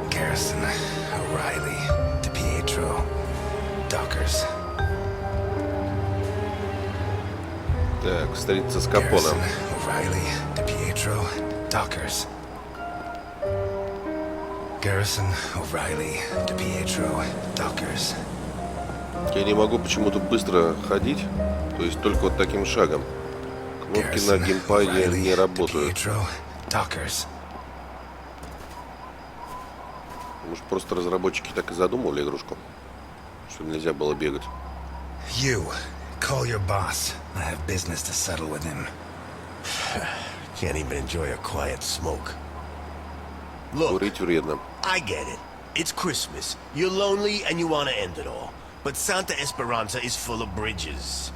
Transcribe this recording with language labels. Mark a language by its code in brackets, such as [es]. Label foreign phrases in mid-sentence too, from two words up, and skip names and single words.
[ru] Garrison, O'Reilly, DiPietro, Dockers. Так, встретиться с Капоном. Garrison, O'Reilly, DiPietro, Dockers. Garrison, O'Reilly, DiPietro, Dockers. Я не могу почему-то быстро ходить, то есть только вот таким шагом. Кнопки на геймпаде не работают. DiPietro, Dockers. Может, просто разработчики так и задумывали игрушку, что нельзя было бегать. [en] You, call your boss. I have business to settle with him. Can't even enjoy a quiet smoke. Look, [ru] Курить вредно. [en] I get it. It's Christmas. You're lonely and you want to end it all. But Santa Esperanza is full of bridges.